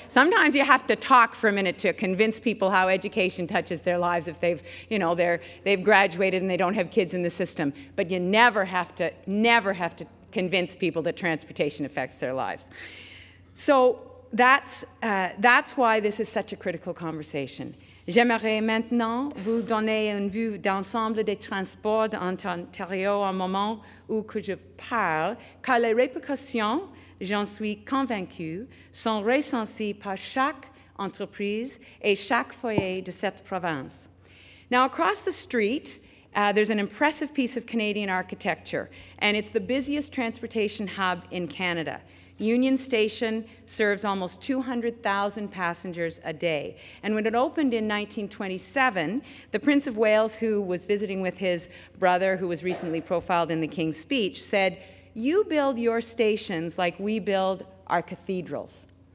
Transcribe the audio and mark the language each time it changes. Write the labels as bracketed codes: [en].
[en] Sometimes you have to talk for a minute to convince people how education touches their lives if they've graduated and they don't have kids in the system, but you never have to convince people that transportation affects their lives. So that's why this is such a critical conversation. [fr] J'aimerais maintenant vous donner une vue d'ensemble des transports en Ontario au moment où je parle, car les répercussions, j'en suis convaincue, sont ressenties par chaque entreprise et chaque foyer de cette province. [en] Now, across the street, there's an impressive piece of Canadian architecture, and it's the busiest transportation hub in Canada. Union Station serves almost 200,000 passengers a day. And when it opened in 1927, the Prince of Wales, who was visiting with his brother, who was recently profiled in the King's Speech, said, "You build your stations like we build our cathedrals."